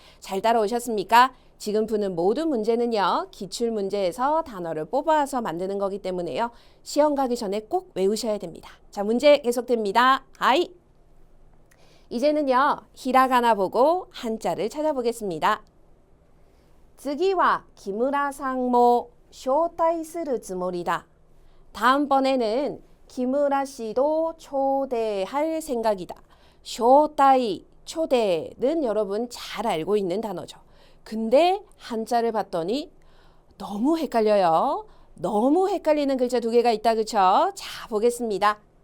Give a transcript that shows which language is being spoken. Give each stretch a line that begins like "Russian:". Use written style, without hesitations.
Korean: 잘 따라오셨습니까? 지금 푸는 모든 문제는요. 기출문제에서 단어를 뽑아서 만드는 거기 때문에요. 시험 가기 전에 꼭 외우셔야 됩니다. 자, 문제 계속됩니다. 하이. 이제는요. 히라가나 보고 한자를 찾아보겠습니다.
Japanese: 次は木村さんも招待するつもりだ.
Korean: 다음번에는 김우라 씨도 초대할 생각이다. 쇼타이, 초대는 여러분 잘 알고 있는 단어죠. 근데 한자를 봤더니 너무 헷갈려요. 너무 헷갈리는 글자 두 개가 있다, 그쵸? 자, 보겠습니다.